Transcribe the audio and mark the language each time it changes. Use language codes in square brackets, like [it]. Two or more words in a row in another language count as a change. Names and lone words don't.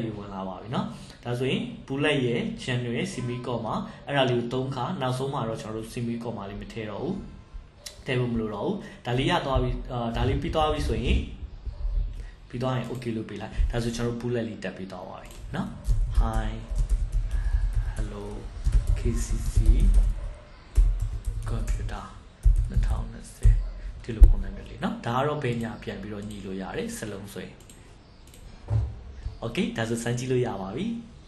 [my] လေးဝင်လာပါပြီเนาะဒါဆိုရင် bullet ရဲ့ January [en] semi comma [my] အဲ့ဒါလေးကို3ခါနောက်ဆုံး မှာတော့ကျွန်တော်တို့ [en] semi comma [my] လေးမထည့်တော့ဘူးထည့်ဖို့မလိုတော့ဘူးဒါလေးရသွားပြီဒါလေးပြီးသွားပြီဆိုရင်ပြီးသွားရင် okay လို့ပေးလိုက်ဒါဆိုကျွန်တော်တို့ bullet လေးတက်ပြီးသွားပါပြီเนาะ [en] hi hello KCC computer 2020 [my] ဒီလိုပုံစံမျိုးလေးเนาะဒါကတော့ဘယ်ညာပြန်ပြီးတော့ညီလို့ရတယ်စလုံးဆိုရင် okay ဒါဆိုစမ်းကြည့်လို့ရပါပြီ